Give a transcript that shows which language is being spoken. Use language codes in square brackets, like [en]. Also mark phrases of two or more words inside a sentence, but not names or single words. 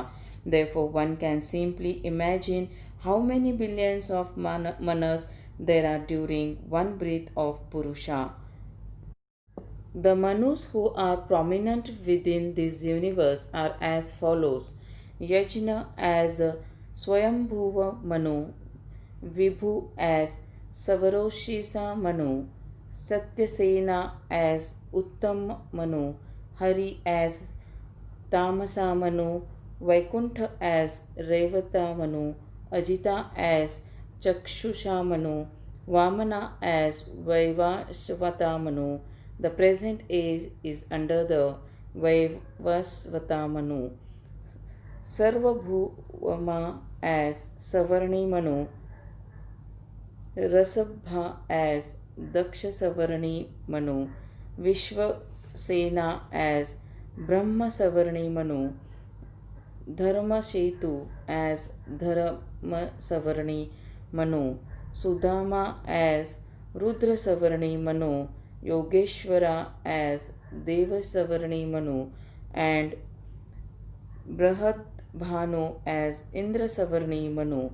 [en] Therefore, one can simply imagine how many billions of manas there are during one breath of Purusha. The Manus who are prominent within this universe are as follows: Yajna as Swayambhuva Manu, Vibhu as Savaroshisa Manu, Satyasena as Uttam Manu, Hari as Tamasa Manu, Vaikuntha as Revata Manu, Ajita as Chakshusha Manu, Vamana as Vaivasvata Manu. The present age is under the Vaivasvata Manu. Sarvabhuma as Savarni Manu, Rasabha as Daksha Savarni Manu, Vishwasena as Brahma Savarni Manu, Dharma Setu as Dharma Savarni Manu, Sudama as Rudra Savarni Manu, Yogeshwara as Deva Savarni Manu, and Brahad Bhanu as Indra Savarni Manu.